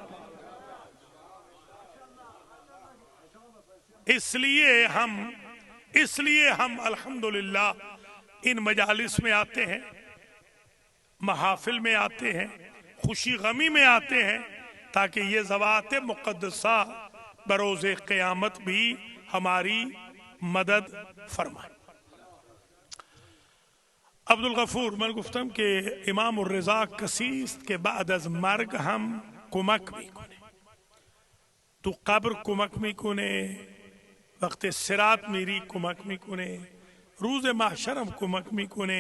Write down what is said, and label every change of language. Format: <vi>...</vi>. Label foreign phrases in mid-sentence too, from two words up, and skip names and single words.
<ur>اس لیے ہم الحمدللہ ان مجالس میں آتے ہیں، محافل میں آتے ہیں، خوشی غمی میں آتے ہیں، تاکہ یہ ذوات مقدسہ بروز قیامت بھی ہماری مدد فرمائے.</ur> <fa>عبدالغفور، من گفتم کہ امام الرضا کسیست کہ بعد از مرگ ہم کمک میکنه. تو قبر کمک میکنه، وقت صراط میری کمک میکنه، روز محشر هم کمک میکنه.</fa>